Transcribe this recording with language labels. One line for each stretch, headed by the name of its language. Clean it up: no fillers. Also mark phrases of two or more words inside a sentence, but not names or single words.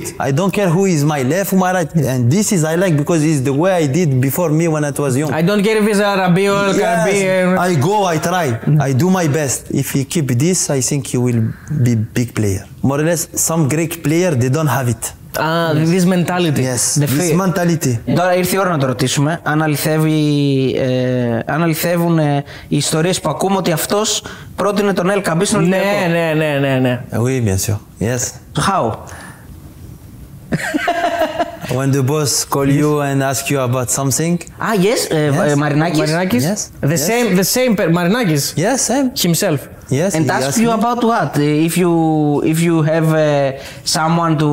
English: I don't care who is my left, who my right. And this is I like because it's the way I did before me when I was young. I don't care if it's Arabi or El Kaabi. I go, I try, I do my best. If he keep this, I think he will be big player. More or less, some Greek player, they don't have it. This mentality. Yes, this mentality.
Greek: Τώρα ήρθε η ώρα να το ρωτήσουμε αν αληθεύουν οι ιστορίες που ακούμε ότι αυτός πρότεινε τον Ελ Κααμπί στον Ολυμπιακό. Ναι.
French: Oui, bien sûr.
English: Yes. How? When the boss call you and ask you about something. Yes. Μαρινάκης. Yes. The same Μαρινάκης. Yes, same. Himself. Yes. And ask you about what? If you have someone to.